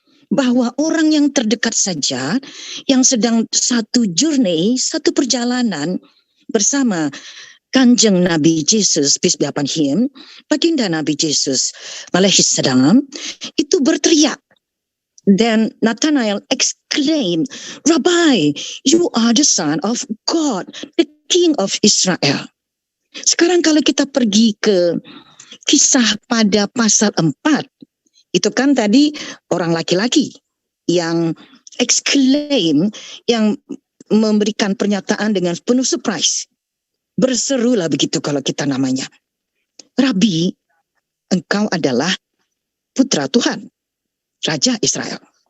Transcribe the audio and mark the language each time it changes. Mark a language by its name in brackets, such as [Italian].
[Indonesian] Bahwa orang yang terdekat saja, yang sedang satu journey, satu perjalanan bersama Kanjeng Nabi Yesus, [English] peace be upon him, [Indonesian] baginda Nabi Yesus, alaihissalam, itu berteriak. [English] Then Nathanael exclaimed, Rabbi, you are the Son of God, the King of Israel. [Indonesian] Sekarang kalau kita pergi ke kisah pada pasal 4, itu kan tadi orang laki-laki yang exclaim, yang memberikan pernyataan dengan penuh surprise. Berserulah begitu kalau kita namanya. Rabi, engkau adalah putra Tuhan, Raja Israel.